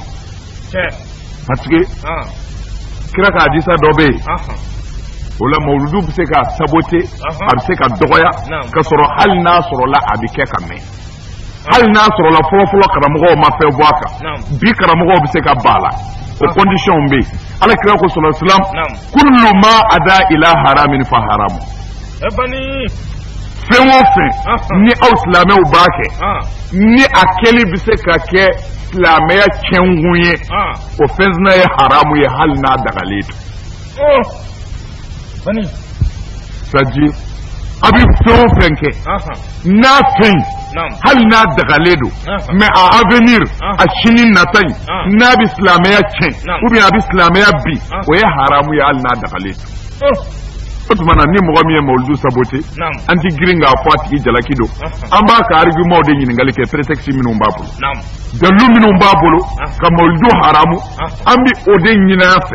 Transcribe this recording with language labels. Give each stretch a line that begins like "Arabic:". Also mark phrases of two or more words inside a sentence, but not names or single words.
French: Parce que
Bambara: kira ka hadisa dɔ bɛ yen. O la mawuludu bɛ se ka saboter, a bɛ se ka dɔgɔya, ka sɔrɔ hali n'a sɔrɔla a bɛ kɛ ka mɛn. Hali n'a sɔrɔla fɔlɔfɔlɔ karamɔgɔw ma fɛn bɔ a kan, bi karamɔgɔw bɛ se ka ban a la. O condition bɛ yen. Ala kira ko
Arabic: صلى الله عليه وسلم كل ما أدى إلى حرام فحرام.
Bambara: Fɛn o fɛn ni aw silamɛw b'a kɛ, ni a kɛli bɛ se ka kɛ silamɛya tiɲɛkun ye, o fɛn sina ye haramu ye hali n'a dagalen don.
French: C'est-à-dire
Bambara: a bɛ fɛn o fɛn kɛ n'a fɛn hali n'a dagalen don, mais a avenir a sini nata in n'a bɛ silamɛya tiɲɛ
French: ou bien
Bambara: a bɛ silamɛya bi, o ye haramu ye hali n'a dagalen don. O tuma na ni mɔgɔ min ye mawuludu saboter, an ti girin k'a fɔ a tigi jalaki don, an b'a ka argument de ɲininkali kɛ prétexte minnu b'a bolo, dalilu minnu b'a bolo ka mawuludu haramu, an bɛ o de ɲini an fɛ.